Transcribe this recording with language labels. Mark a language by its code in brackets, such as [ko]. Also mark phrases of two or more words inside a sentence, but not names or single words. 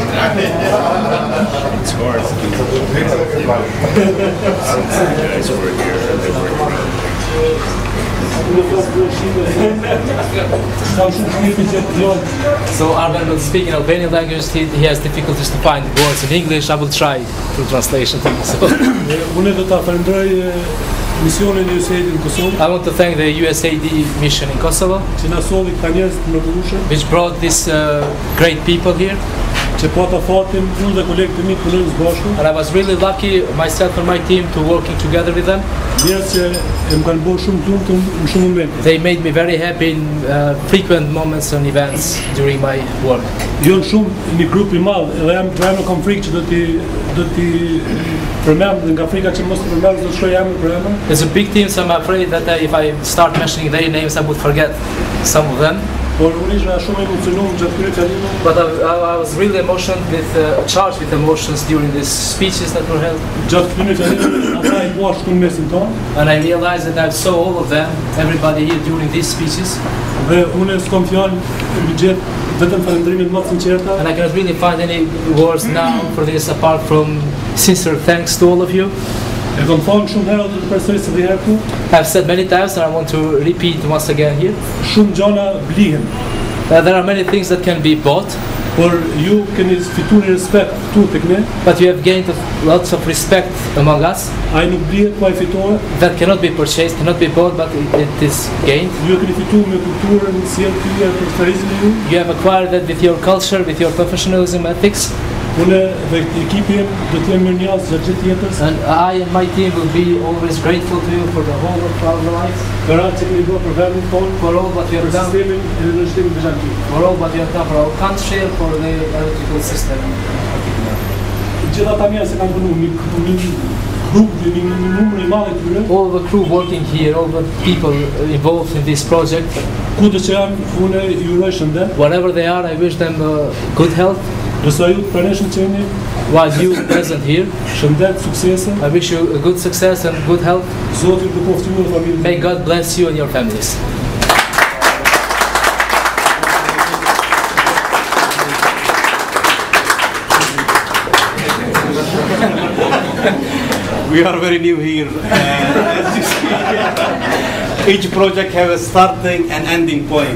[en] It's hard. Guys work here. They work So Arben will speak in Albanian language. He has difficulties to find words in English. I will try through translation. [sq] Unë do ta falenderoj misionin e USAID në Kosovë. [en] I want to thank the USAID mission in Kosovo, [sq] Që na solli këta njerëz të mrekullueshëm, [en] which brought these great people here. [sq] që pata fatin unë dhe kolegët e mi të punojmë së bashku. [en] And I was really lucky, myself and my team, to working together with them. [sq] Njerëz që e më kanë bërë shumë të lumtur në shumë momente. [en] They made me very happy in frequent moments and events during my work. [sq] Janë shumë një grup i madh, edhe jam kam frikë që do t'i përmend nga frika që mos të përmend, do të shkoj emër për emër. [en] It's a big team, so I'm afraid that if I start mentioning their names, I would forget some of them. [sq] Por unë isha shumë emocionuar gjatë këtyre fjalimeve. [en] But I was really emotional charged with emotions during these speeches that were held. [sq] Gjatë këtyre fjalimeve ata i bashkë në mesin tonë. [en] And I realized that I saw all of them, everybody here during these speeches. [sq] Dhe unë s'kam fjalë mbi gjet vetëm falënderimin më të sinqerta. [en] And I cannot really find any words now for this apart from sincere thanks to all of you. [sq] E kam thënë shumë herë dhe të përsërisë edhe herë këtu. [en] I've said many times and I want to repeat once again here. [sq] Shumë gjëra blihen, [en] There are many things that can be bought, [sq] por ju keni fituar respekt këtu tek ne. [en] but you have gained lots of respect among us [sq] Ai nuk blihet, po ai fitohet. [en] that cannot be purchased, cannot be bought, but it is gained. [sq] Ju e keni fituar me kulturën, sjelljen tuaj, profesionalizmin ju. [en] You have acquired that with your culture, with your professionalism, ethics. [sq] Unë dhe ekipi im do të jemi mirënjohës gjatë gjithë jetës. [en] And I and my team will be always grateful to you for the whole of our lives, [sq] Për atë që keni bërë për vendin tonë, [en] for all what you [sq] për [en] have done, [sq] sistemin e rrështimit veçantë. [en] for all what you have done for our country, for the electrical system. [sq] Gjithë ata njerëz që kanë punuar, një grup, një numër i madh i tyre, [en] All the crew working here, all the people involved in this project, [sq] kudo që janë, unë ju uroj shëndet. [en] wherever they are, I wish them good health. [sq] Nëse ju të praneshëm që jeni, [en] While you present here, [sq] shëndet, suksese, [en] I wish you a good success and good health. [sq] Zoti ju të poftë ju dhe familjen. [en] May God bless you and your families. We are very new here. As you see, each project has a starting and ending point.